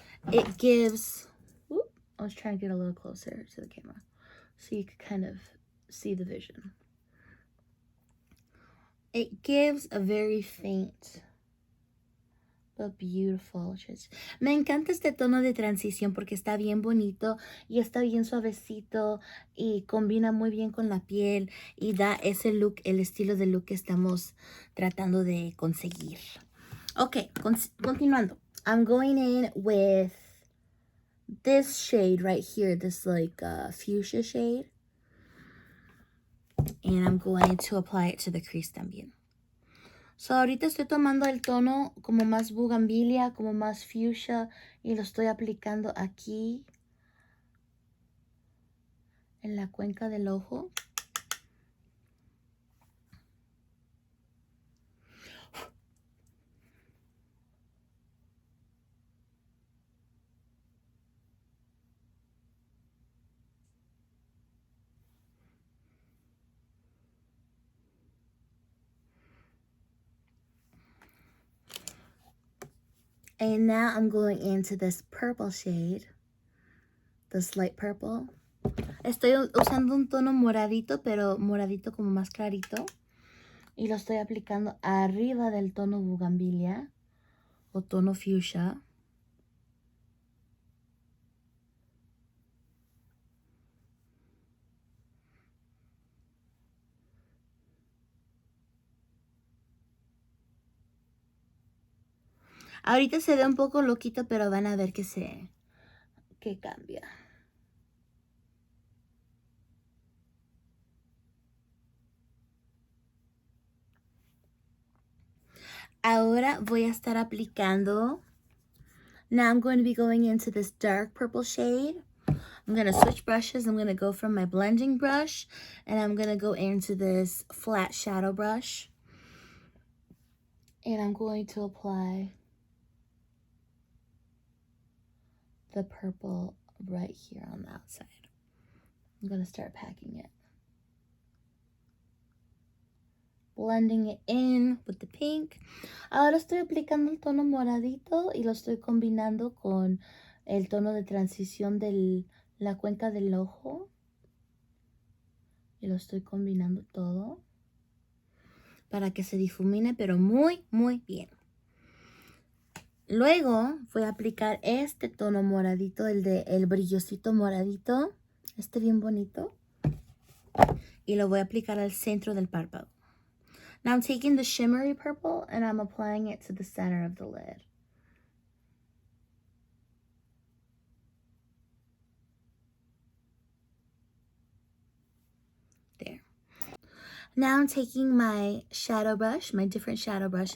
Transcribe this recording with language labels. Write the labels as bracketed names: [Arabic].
[English] It gives, whoop, I was trying to get a little closer to the camera so you could kind of see the vision. It gives a very faint but beautiful. [Spanish] Me encanta este tono de transición porque está bien bonito y está bien suavecito y combina muy bien con la piel y da ese look, el estilo de look que estamos tratando de conseguir. Ok, continuando. [English] I'm going in with this shade right here, this like fuchsia shade. And I'm going to apply it to the crease [Spanish] también. So ahorita estoy tomando el tono como más bugambilia, como más fuchsia, y lo estoy aplicando aquí en la cuenca del ojo. [English] And now I'm going into this purple shade, this light purple. [Spanish] Estoy usando un tono moradito, pero moradito como más clarito. Y lo estoy aplicando arriba del tono bugambilia o tono fuchsia. Ahorita se ve un poco loquito, pero van a ver que cambia. Ahora voy a estar aplicando. [English] Now I'm going to be going into this dark purple shade. I'm going to switch brushes. I'm going to go from my blending brush and I'm going to go into this flat shadow brush. And I'm going to apply the purple right here on the outside. I'm going to start packing it. Blending it in with the pink. [Spanish] Ahora estoy aplicando el tono moradito y lo estoy combinando con el tono de transición de la cuenca del ojo. Y lo estoy combinando todo para que se difumine, pero muy, muy bien. Luego voy a aplicar este tono moradito, el brillosito moradito, este bien bonito. Y lo voy a aplicar al centro del párpado. [English] Now I'm taking the shimmery purple and I'm applying it to the center of the lid. There. Now I'm taking my shadow brush, my different shadow brush.